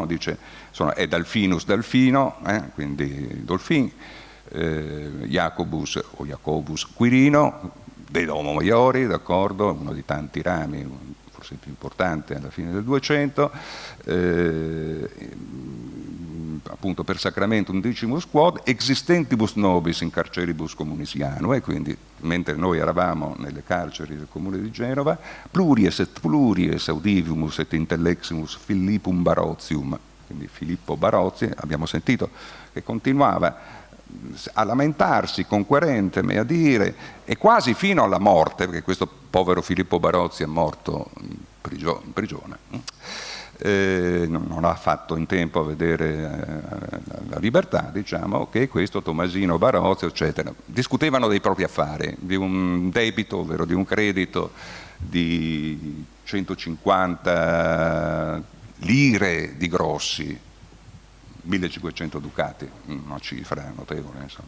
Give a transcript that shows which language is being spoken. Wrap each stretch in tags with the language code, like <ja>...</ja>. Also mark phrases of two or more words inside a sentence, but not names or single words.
<it>Dice, è Dalfinus Dalfino, quindi Dolfin, Jacobus Quirino, dei Domo Maiori, d'accordo, uno di tanti rami, forse il più importante alla fine del 200, appunto</it> <la>per sacramentum decimus quod existentibus nobis in carceribus communisiano,</la> <it>e quindi mentre noi eravamo nelle carceri del comune di Genova,</it> <la>pluries audivimus et intelleximus Philippum Barozium,</la> <it>quindi Filippo Barozzi, abbiamo sentito che continuava a lamentarsi conquerente, a dire, e quasi fino alla morte, perché questo povero Filippo Barozzi è morto in prigione, non ha fatto in tempo a vedere la libertà, diciamo, che questo Tommasino Barozzi, eccetera, discutevano dei propri affari, di un debito, ovvero di un credito di 150 lire di grossi, 1500 ducati, una cifra notevole, insomma.</it>